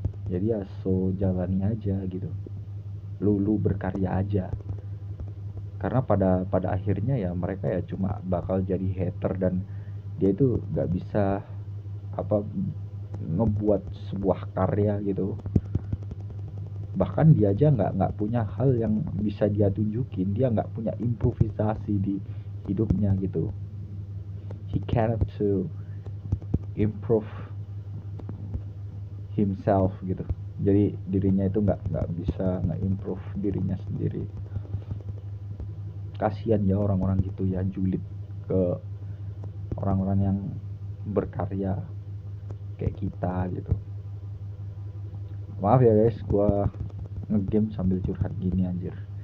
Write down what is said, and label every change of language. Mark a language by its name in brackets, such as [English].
[Indonesian] Jadi ya so jalani aja gitu, lu berkarya aja, karena pada akhirnya ya mereka ya cuma bakal jadi hater, dan dia itu gak bisa apa ngebuat sebuah karya gitu. Bahkan dia aja nggak punya hal yang bisa dia tunjukin, dia nggak punya improvisasi di hidupnya gitu. [English] He cannot to improve himself gitu. [Indonesian] Jadi dirinya itu nggak bisa improve dirinya sendiri. Kasihan ya orang-orang gitu ya, julid ke orang-orang yang berkarya kayak kita gitu. Maaf ya guys, gua ngegame sambil curhat gini anjir.